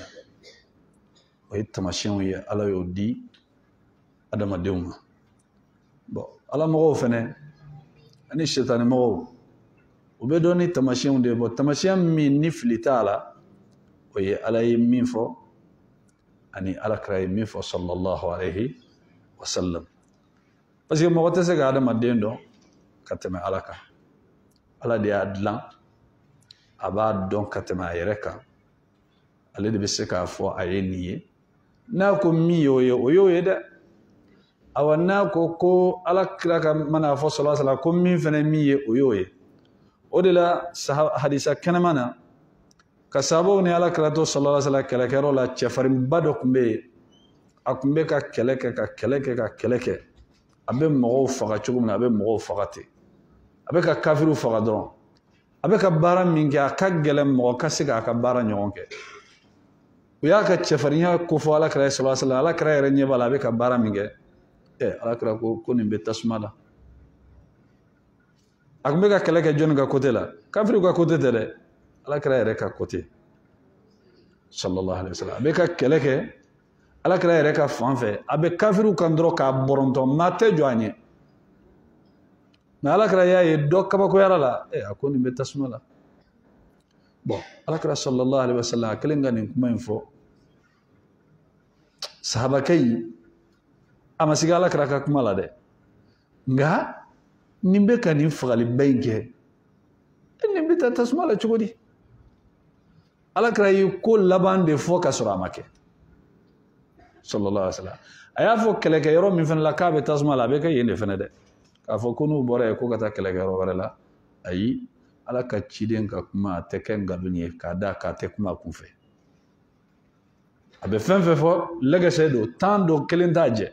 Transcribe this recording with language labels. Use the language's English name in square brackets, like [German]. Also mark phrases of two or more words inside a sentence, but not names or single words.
[Bambara] O ye tamasiyɛnw ye Ala y'o di adamadenw ma. Alamɔgɔw fɛnɛ ani sɛtani mɔgɔw u bɛ dɔn ni tamasiyɛnw de ye. Tamasiyɛn min ni fili t'a la o ye Ala ye min fɔ ani Alakira ye min fɔ [Arabic] صلى الله عليه وسلم. [French] Parce que [Bambara] mɔgɔ tɛ se ka adamaden dɔn ka tɛmɛ Ala kan. Ala de y'a dilan a b'a dɔn ka tɛmɛ a yɛrɛ kan. Ale de bɛ se k'a fɔ a ye nin ye. N'a ko min y'o ye o y'o ye dɛ. Awa n'a ko Alakira ka mana fɔ [Arabic] صلى الله عليه وسلم [Bambara] ko min fana min ye o y'o ye. O de la hadisa kɛnɛma na ka sahabaw ni Alakira to [Arabic] صلى الله عليه وسلم [Bambara] kɛlɛkɛyɔrɔ la cɛfarinba dɔ tun bɛ yen. A tun bɛ ka kɛlɛ kɛ a bɛ mɔgɔw faga cogo min na a bɛ mɔgɔw faga ten. A bɛ ka kafiriw faga dɔrɔn. A bɛ ka baara min kɛ a ka gɛlɛn mɔgɔ ka se k'a ka baara ɲɔgɔn kɛ. U y'a ka cɛfarinya ko fɔ Alakira ye [Arabic] صلى الله عليه وسلم. [Bambara] Alakira yɛrɛ ɲɛ b'a la a bɛ ka baara min kɛ. Alakira ko nin bɛ tasuma la. A tun bɛ ka kɛlɛ kɛ jɔnni ka côté la? Kafiriw ka côté tɛ dɛ. Alakira yɛrɛ ka côté [Arabic] صلى الله عليه وسلم. [Bambara] A bɛ ka kɛlɛ kɛ Alakira yɛrɛ ka fan fɛ. A bɛ kafiriw kan dɔrɔn k'a bɔrɔntɔ maa tɛ jɔ a ɲɛ. Mais Alakira y'a ye dɔ kabakoyara la a ko nin bɛ tasuma la. Alakira [Arabic] صلى الله عليه وسلم [Bambara] a kɛlen ka nin kuma in fɔ sahabakɛ in a ma sigi Alakira ka kuma la dɛ. Nka nin bɛ ka nin fagaliba in kɛ nin bɛ taa tasuma la cogo di? Alakira ye ko laban de fɔ ka sɔrɔ a ma kɛ [Arabic] صلى الله عليه وسلم. [Bambara] A y'a fɔ kɛlɛkɛyɔrɔ min fana la k'a bɛ tasuma la a bɛ kɛ yen de fana dɛ. K'a fɔ ko n'u bɔra yen ko ka taa kɛlɛkɛyɔrɔ wɛrɛ la ayi Ala ka ciden ka kuma a tɛ kɛ nkalon ye k'a da k'a tɛ kuma kunfɛ. A bɛ fɛn fɛn fɔ lɛgɛsɛ don tan don kelen t'a jɛ.